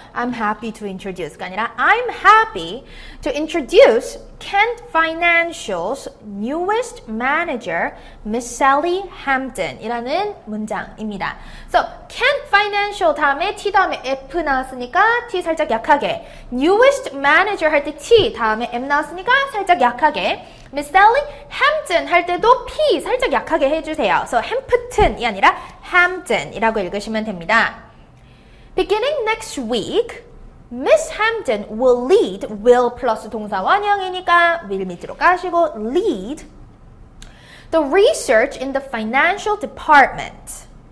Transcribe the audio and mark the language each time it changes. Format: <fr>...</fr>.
<en>I'm happy to introduce가 아니라 I'm happy to introduce Kent Financial's newest manager, Miss Sally Hampton</en> <ko>이라는 문장입니다. So, Kent Financial 다음에 T 다음에 F 나왔으니까 T 살짝 약하게 newest manager 할 때 T 다음에 M 나왔으니까 살짝 약하게 Miss Sally Hampton 할 때도 P 살짝 약하게 해주세요. So, Hampton이 아니라 Hampton이라고 읽으시면 됩니다.</ko> <en>Beginning next week, Miss Hampton will lead, will</en> <ko>플러스 동사 원형이니까 will 밑으로 까시고</ko> <en>lead the research in the financial department.</en>